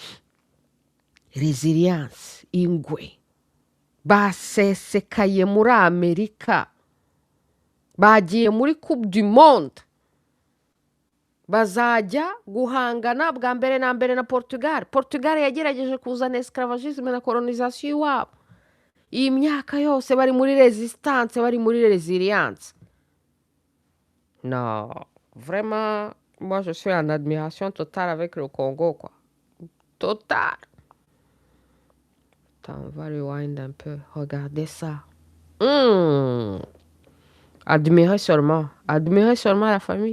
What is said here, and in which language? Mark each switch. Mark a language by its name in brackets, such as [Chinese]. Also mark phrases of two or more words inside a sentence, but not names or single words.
[Kinyarwanda] Resilience, ingwe basesekaye muri Amerika, bagiye muri [French] Coupe du Monde, [Kinyarwanda] bazajya guhangana bwa mbere na mbere na Portugal. Portugal yagerageje kuzana esclavagisme na colonisation iwabo. Iyi myaka yose bari muri resistance, bari muri résilience. [French] Non, vraiment, moi je suis en admiration totale avec le Congo, quoi. Total. Attends, on va rewind un peu. Regardez ça. Admirez seulement la famille.